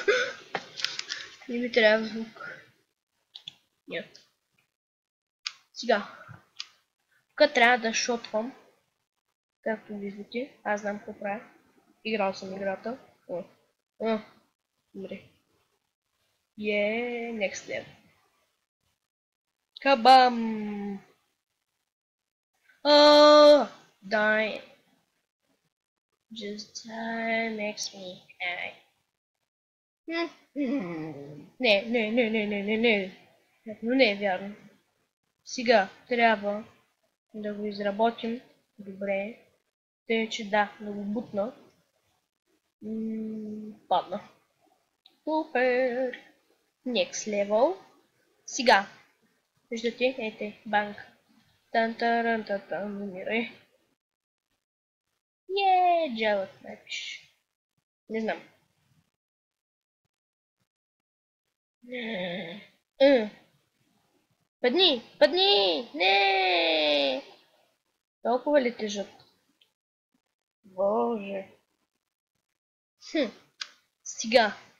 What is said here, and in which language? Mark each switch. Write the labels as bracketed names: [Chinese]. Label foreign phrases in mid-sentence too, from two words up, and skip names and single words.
[Bulgarian] Не ми трябва звук. Нет. Сега. Тук трябва да шотвам. Както виждате. Аз знам какво правя. Играл съм играта. Умри. [English] Next level. [Bulgarian] Кабам! Die. [English] Just die makes me cry. [Bulgarian] Не. Но не е вярно. Сега трябва да го изработим добре. Тъй, че да го бутна. Падна. Супер! [English] Next level. [Bulgarian] Сега. Виждате? Ете, банк. Тан-таран-тан-тан, умирай. Джавът напиш. Не знам. Падни! Не! Толкова ли тежат? Боже. Сега.